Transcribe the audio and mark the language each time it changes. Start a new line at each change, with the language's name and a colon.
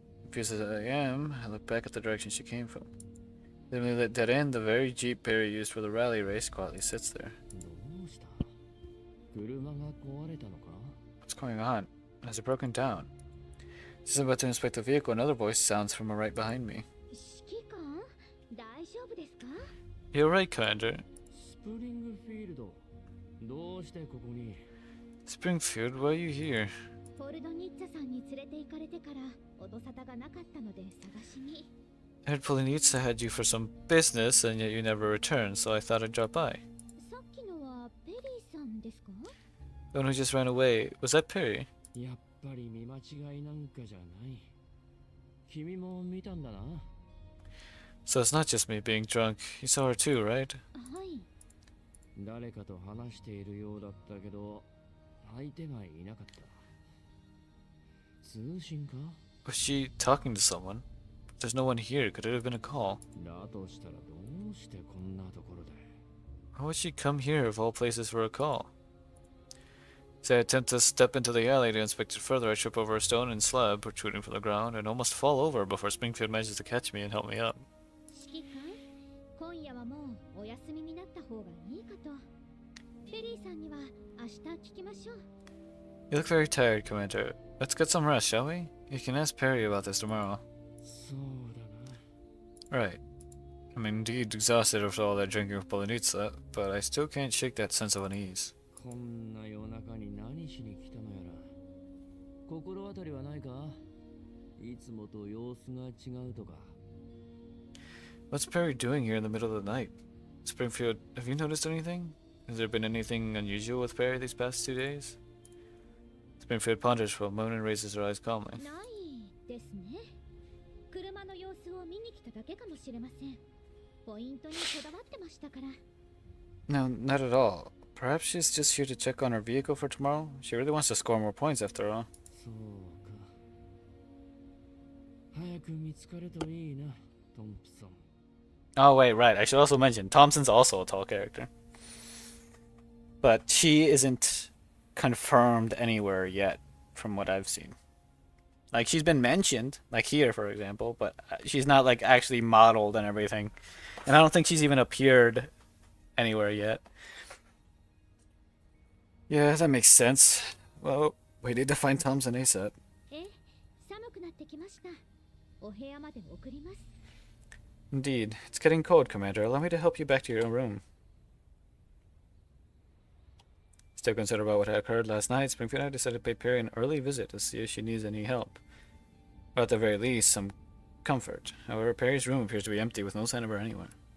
English: Confused as I am, I look back at the direction she came from. Dimly lit dead end, the very jeep Perry used for the rally race quietly sits there.
Japanese: ー、どうした？車が壊れたのか？
English: What's going on? Has it broken down? Just about to inspect the vehicle, another voice sounds from right behind me.
Japanese: 指揮官、大丈夫ですか？
English: You're right, Commander.
Japanese: スプリングフィールド、どうしてここに？
English: Springfield, why are you here?
Japanese: ポルドニッツァさんに連れて行かれてから音沙汰がなかったので探しに。
English: I heard Polonitsa had you for some business, and yet you never returned, so I thought I'd drop by.
Japanese: さっきのはペリーさんですか？
English: The one who just ran away, was that Perry?
Japanese: やっぱり見間違いなんかじゃない。君も見たんだな。
English: So it's not just me being drunk. You saw her too, right?
Japanese: はい。誰かと話しているようだったけど、相手がいなかった。通信か？
English: Was she talking to someone? There's no one here. Could it have been a call?
Japanese: だとしたらどうしてこんなところで。
English: How would she come here of all places for a call? As I attempt to step into the alley to inspect it further, I trip over a stone and slab protruding from the ground and almost fall over before Springfield manages to catch me and help me up.
Japanese: 指揮官、今夜はもうお休みになった方がいいかと。ペリーさんには明日聞きましょう。
English: You look very tired, Commander. Let's get some rest, shall we? You can ask Perry about this tomorrow.
Japanese: そうだな。
English: Right. I'm indeed exhausted after all that drinking with Polanitsa, but I still can't shake that sense of unease.
Japanese: こんな夜中に何しに来たのやら。心当たりはないか？いつもと様子が違うとか。
English: What's Perry doing here in the middle of the night? Springfield, have you noticed anything? Has there been anything unusual with Perry these past 2 days? Springfield ponders for a moment and raises her eyes calmly.
Japanese: ないですね。車の様子を見に来ただけかもしれません。ポイントにこだわってましたから。
English: No, not at all. Perhaps she's just here to check on her vehicle for tomorrow? She really wants to score more points after all.
Japanese: そうか。早く見つかるといいな、トンプソン。
English: Oh, wait, right. I should also mention, Thompson's also a tall character. But she isn't confirmed anywhere yet, from what I've seen. Like, she's been mentioned, like here, for example, but she's not, like, actually modeled and everything. And I don't think she's even appeared anywhere yet. Yeah, that makes sense. Well, we need to find Thompson ASAP.
Japanese: え、寒くなってきました。お部屋まで送ります。
English: Indeed. It's getting cold, Commander. Allow me to help you back to your own room. Still concerned about what occurred last night, Springfield and I decided to pay Perry an early visit to see if she needs any help. Or at the very least, some comfort. However, Perry's room appears to be empty with no sign of her anywhere.